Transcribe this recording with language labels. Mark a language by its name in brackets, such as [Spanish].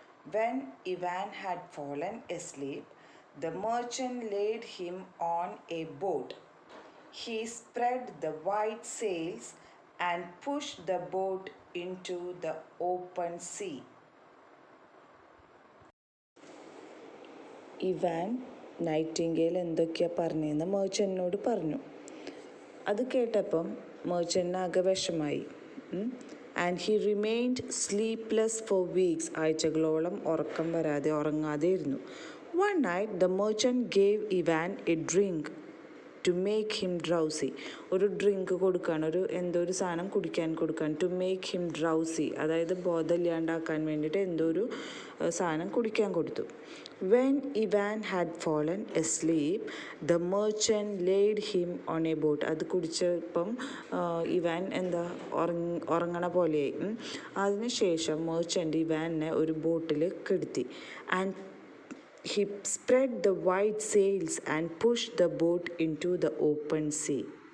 [English] When Ivan had fallen asleep, the merchant laid him on a boat. He spread the white sails and pushed the boat into the open sea. [Malayalam] Ivan Nightingale എന്തൊക്കെയാണ് പറഞ്ഞതെന്ന് മേർച്ചൻറ്റിനോട് പറഞ്ഞു. അത് കേട്ടപ്പം മേർച്ചൻറ്റിനാകെ വിഷമായി. [English] And he remained sleepless for weeks. [Malayalam] ആഴ്ചകളോളം ഉറങ്ങാതെ ഇരുന്നു. [English] One night the merchant gave Ivan a drink to make him drowsy. [Malayalam] ഒരു ഡ്രിങ്ക് കൊടുക്കുകയാണ്, ഒരു സാധനം കുടിക്കാൻ കൊടുക്കുകയാണ്. [English] to make him drowsy, [Malayalam] അതായത് ബോധമില്ലാണ്ടാക്കാൻ വേണ്ടിയിട്ട് ഒരു സാധനം കുടിക്കാൻ കൊടുത്തു. [English] When Ivan had fallen asleep the merchant laid him on a boat. [Malayalam] അത് കുടിച്ചപ്പം ഇവാൻ ഉറങ്ങണ പോലെയായി. അതിനുശേഷം മെർച്ചൻറ്റ് ഇവാനെ ഒരു ബോട്ടിൽ കിടത്തി. [English] And he spread the white sails and pushed the boat into the open sea.